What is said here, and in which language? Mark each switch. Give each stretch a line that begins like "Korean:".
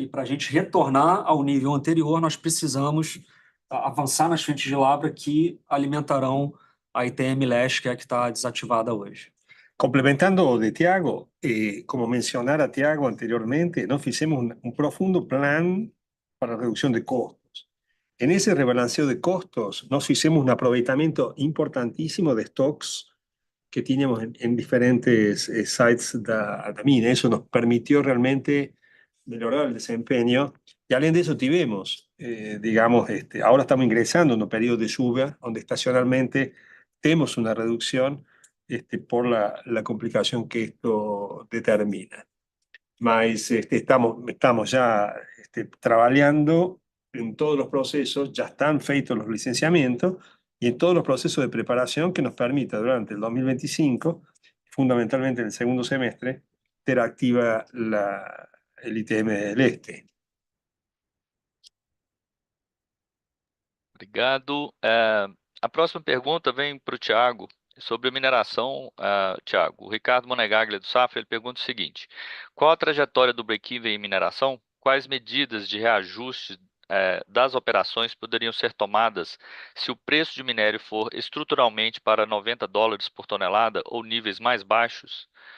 Portuguese: E para a gente retornar ao nível anterior, nós precisamos avançar nas frentes de lavra que alimentarão a ITM Leste, que é a que está desativada hoje. Complementando de Tiago, como mencionara Tiago anteriormente, nós fizemos um profundo plan para redução de costos.
Spanish: En ese rebalanceo de costos, nos hicimos un aprovechamiento importantísimo de stocks que teníamos en diferentes sites
Portuguese: da mina.
Spanish: Eso nos permitió realmente mejorar el desempeño. Y
Portuguese: além de
Spanish: eso,
Portuguese: tivemos,
Spanish: digamos, ahora estamos ingresando en un periodo de lluvia, donde estacionalmente tenemos una reducción por la complicación que esto determina. Mas estamos ya trabajando en todos los procesos, ya están
Portuguese: feitos
Spanish: los licenciamientos y en todos los procesos de preparación que nos permita durante el 2025, fundamentalmente en el segundo semestre,
Portuguese: ter
Spanish: activa el ITM del Este.
Portuguese: Obrigado. A próxima pergunta vem para o Tiago, sobre a mineração, Tiago. O Ricardo Monegaglia, do Safra, ele pergunta o seguinte: qual a trajetória do break-even em mineração? Quais medidas de reajuste das operações poderiam ser tomadas se o preço de minério for estruturalmente para $90 por tonelada ou níveis mais baixos?